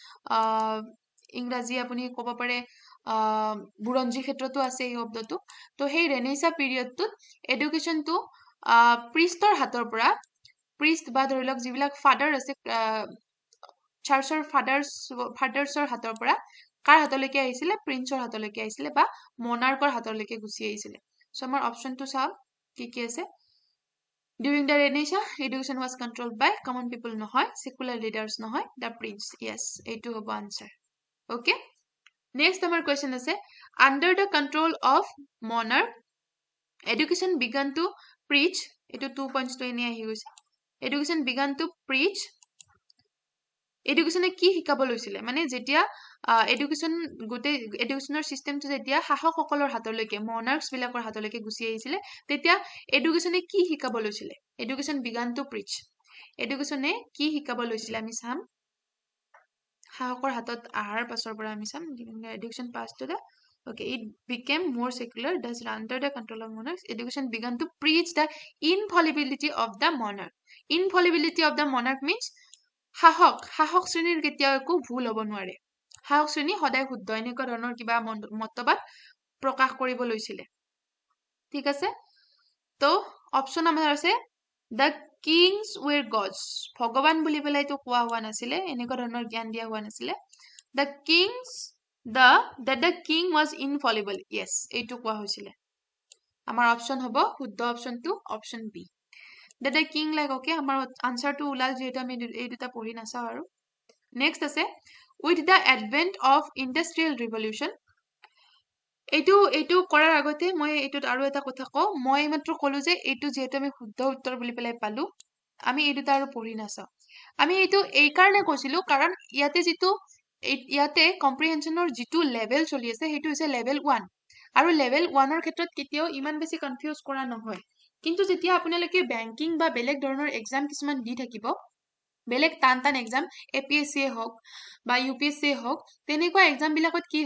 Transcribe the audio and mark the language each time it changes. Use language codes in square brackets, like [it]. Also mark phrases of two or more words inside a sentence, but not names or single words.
[as] ইংৰাজী আপুনি ক'ব পাৰে বুৰঞ্জী ক্ষেত্ৰতো আছে এই শব্দটো তো সেই ৰেনেইছা পিৰিয়ডটোত এডুকেশ্যনটো প্ৰিষ্টৰ হাতৰ পৰা প্ৰিষ্ট বা ধৰি লওক যিবিলাক ফাদাৰ আছে চাৰ্চৰ ফাদাৰ্ছৰ হাতৰ পৰা কাৰ হাতলৈকে আহিছিলে প্ৰিন্সৰ হাতলৈকে আহিছিলে বা মনাৰ্কৰ হাতলৈকে গুচি আহিছিলে চ' আমাৰ অপশ্যনটো চাওঁ কি আছে [en] During the Renaissance, education was controlled by common people [as] নহয়, [en] secular leaders [as] নহয়, [en] the prince. [as] Yes, এইটো হ'ব answer. Okay? Next আমাৰ question আছে, [en] under the control of monarch, education began to preach, এইটো 2 points to [as] এনে আহি গৈছে. [en] Education began to preach, [as] এডুকেশ্যনে কি শিকাব লৈছিলে মানে যেতিয়া এডুকেশ্যন গোটেই এডুকেশ্যনৰ চিষ্টেমটো যেতিয়া শাসকসকলৰ হাতলৈকে মনাৰ্কছ বিলাকৰ হাতলৈকে গুচি আহিছিলে তেতিয়া এডুকেশ্যনে কি শিকাব লৈছিলে [en] education began to preach [as] এডুকেশ্যনে কি শিকাব লৈছিলে আমি চাম শাসকৰ হাতত আহাৰ পাছৰ পৰা আমি চাম [en] education pass to the okay it became more secular thus under the control of monarchs education began to preach the infallibility of the monarch means [as] শাসক শ্ৰেণীৰ কেতিয়াও একো ভুল হ'ব নোৱাৰে শাসক শ্ৰেণী সদায় শুদ্ধ এনেকুৱা ধৰণৰ কিবা মতবাদ প্ৰকাশ কৰিব লৈছিলে ঠিক আছে তো অপশ্যন আমাৰ আছে [en] the kings were gods [as] ভগৱান বুলি পেলাই তো কোৱা হোৱা নাছিলে এনেকুৱা ধৰণৰ জ্ঞান দিয়া হোৱা নাছিলে দ্য [en] king was infallible yes [as] এইটো কোৱা হৈছিলে আমাৰ অপশ্যন হ'ব শুদ্ধ অপশ্যনটো [en] option B that the king like okay [as] আমাৰ আনসাৰটো উলাল যেহেতু আমি এই দুটা পঢ়ি নাচাও আৰু নেক্সট আছে [en] with the advent of industrial revolution [as] এইটো কৰাৰ আগতে মই এইটোত আৰু এটা কথা কওঁ মই মাত্ৰ ক'লো যে এইটো যেহেতু আমি শুদ্ধ উত্তৰ বুলি পেলাই পালো আমি এই দুটা আৰু পঢ়ি নাচাও আমি এইটো এই কাৰণে কৈছিলো কাৰণ ইয়াতে কম্প্ৰিহেনশনৰ যিটো লেভেল চলি আছে সেইটো হৈছে লেভেল 1 আৰু লেভেল 1ৰ ক্ষেত্ৰত কেতিয়াও ইমান বেছি কনফিউজ কৰা নহয় কিন্তু যেতিয়া আপোনালোকে বেংকিং বা বেলেগ ধৰণৰ এক্সাম কিছুমান দি থাকিব বেলেগ টান এক্সাম এপিএসসি হওক বা ইউপিএসসি হওক তেনেকুৱা এক্সাম বিলাকত কি